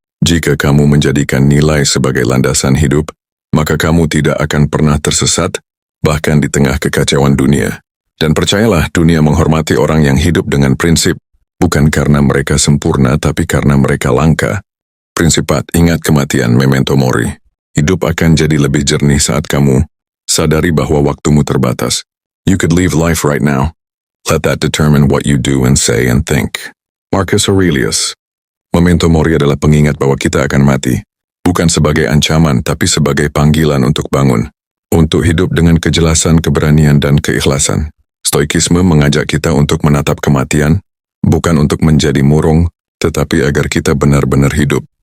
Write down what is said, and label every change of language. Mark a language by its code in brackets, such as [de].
[id] Jika kamu menjadikan nilai sebagai landasan hidup, maka kamu tidak akan pernah tersesat, bahkan di tengah kekacauan dunia. Dan percayalah, dunia menghormati orang yang hidup dengan prinsip, bukan karena mereka sempurna, tapi karena mereka langka. Prinsip 4, ingat kematian, memento mori. Hidup akan jadi lebih jernih saat kamu sadari bahwa waktumu terbatas. [en] You could leave life right now. Let that determine what you do and say and think. Marcus Aurelius. [id] Memento mori adalah pengingat bahwa kita akan mati. Bukan sebagai ancaman, tapi sebagai panggilan untuk bangun. untuk hidup dengan kejelasan, keberanian, dan keikhlasan. Stoikisme mengajak kita untuk menatap kematian, bukan untuk menjadi murung, tetapi agar kita benar-benar hidup.